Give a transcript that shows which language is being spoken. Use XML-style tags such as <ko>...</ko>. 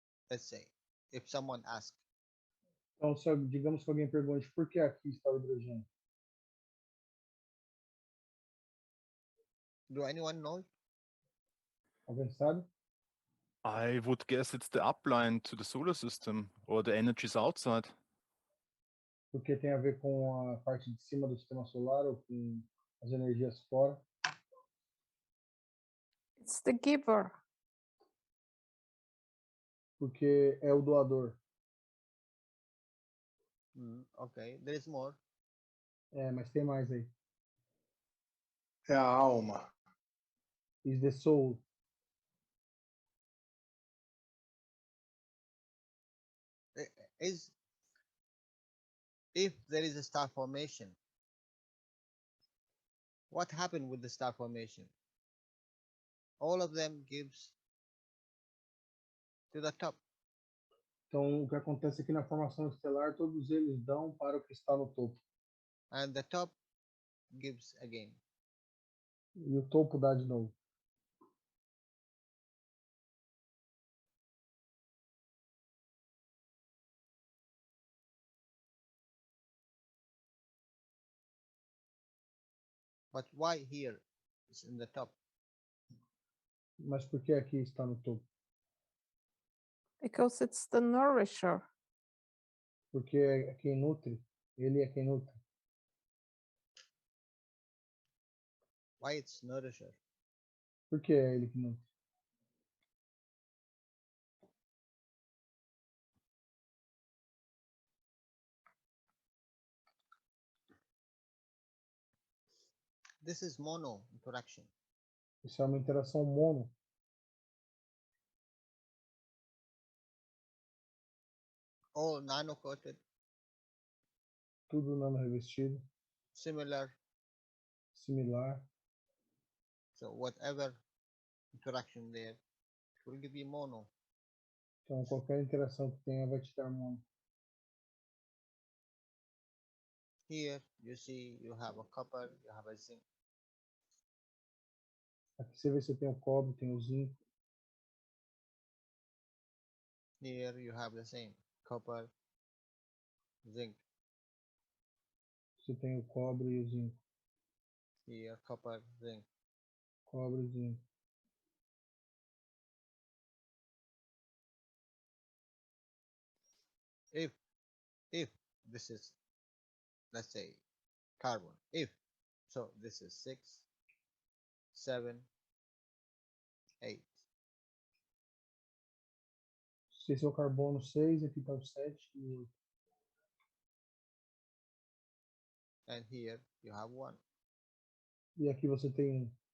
<en>Let's say, if someone asks.</en> <pt>Então, digamos que alguém pergunte por que aqui está o hidrogênio.</pt> <en>Do anyone know?</en> <pt>Alguém sabe?</pt> <en>I would guess it's the upline to the solar system, or the energies outside.</en> <pt>Porque tem a ver com a parte de cima do sistema solar ou com as energias fora.</pt> <en>It's the giver.</en> <pt>Porque é o doador.</pt> <en>Okay, there is more.</en> <pt>Mas tem mais aí. É a alma.</pt> <en>Is the soul. Is if there is a star formation, what happened with the star formation? All of them gives to the top.</en> <pt>Então, o que acontece aqui na formação estelar, todos eles dão para o que está no topo.</pt> <en>And the top gives again.</en> <pt>E o topo dá de novo.</pt> <en>But why here is in the top?</en> <pt>Mas por que aqui está no topo?</pt> <en>Because it's the nourisher.</en> <pt>Porque é quem nutre. Ele é quem nutre.</pt> <en>Why it's nourisher?</en> <pt>Por que é ele que nutre?</pt> <en>This is mono interaction.</en> <pt>Isso é uma interação mono.</pt> <en>All nano-coated.</en> <pt>Tudo nano revestido.</pt> <en>Similar. So whatever interaction there will give you mono.</en> <pt>Então qualquer interação que tenha vai te dar mono.</pt> <en>Here you see you have a copper, you have a zinc.</en> <pt>Aqui você vê se tem o cobre, tem o zinco.</pt> <en>Here you have the same copper, zinc.</en> <pt>Você tem o cobre e o zinco.</pt> <en>Here copper, zinc.</en> <pt>Cobre e zinco.</pt> <en>If this is, let's say, carbon, so this is 6, 7, 8.</en> <pt>Se esse é o carbono 6, aqui está o 7 e o 8.</pt> <en>And here you have 1.</en> <pt>E aqui você tem 1.</pt>